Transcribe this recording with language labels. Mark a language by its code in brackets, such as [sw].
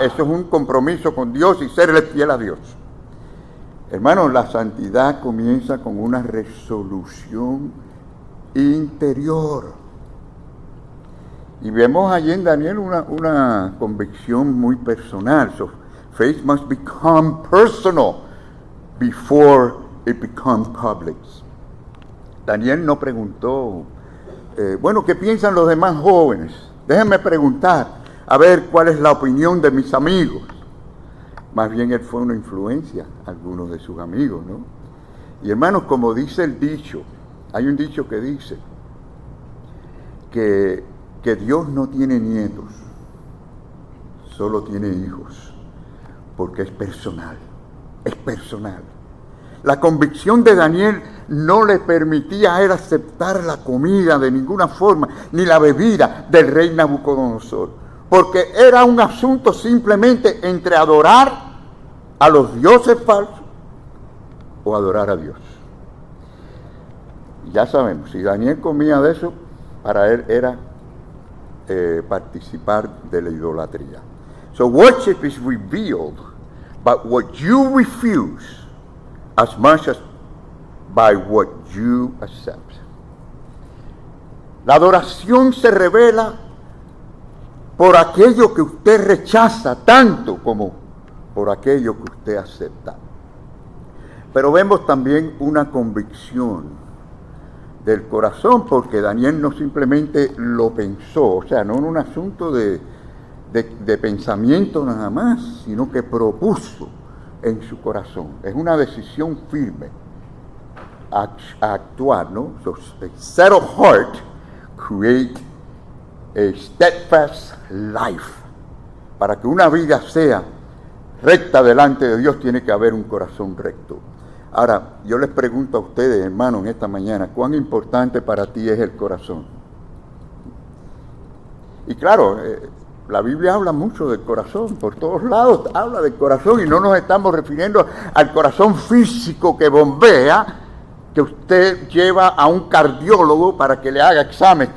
[es] Eso es un compromiso con Dios y serle fiel a Dios. Hermanos, la santidad comienza con una resolución interior. Y vemos allí en Daniel una convicción muy personal. [en] So, faith must become personal before it becomes public. [es] Daniel no preguntó, bueno, ¿qué piensan los demás jóvenes? Déjenme preguntar, a ver cuál es la opinión de mis amigos. Más bien él fue una influencia a algunos de sus amigos, ¿no? Y hermanos, como dice el dicho, hay un dicho que dice que Dios no tiene nietos, solo tiene hijos, porque es personal, es personal. La convicción de Daniel no le permitía a él aceptar la comida de ninguna forma, ni la bebida del rey Nabucodonosor, porque era un asunto simplemente entre adorar a los dioses falsos o adorar a Dios. Ya sabemos, si Daniel comía de eso, para él era participar de la idolatría. [en] So worship is revealed by what you refuse as much as by what you accept. [es] La adoración se revela por aquello que usted rechaza tanto como por aquello que usted acepta. Pero vemos también una convicción del corazón, porque Daniel no simplemente lo pensó, o sea, no en un asunto de pensamiento nada más, sino que propuso en su corazón. Es una decisión firme. a actuar, ¿no? [en] So, a settled heart create a steadfast life. [es] Para que una vida sea recta delante de Dios, tiene que haber un corazón recto. Ahora, yo les pregunto a ustedes, hermanos, en esta mañana, ¿cuán importante para ti es el corazón? Y claro, la Biblia habla mucho del corazón, por todos lados habla del corazón, y no nos estamos refiriendo al corazón físico que bombea, que usted lleva a un cardiólogo para que le haga examen.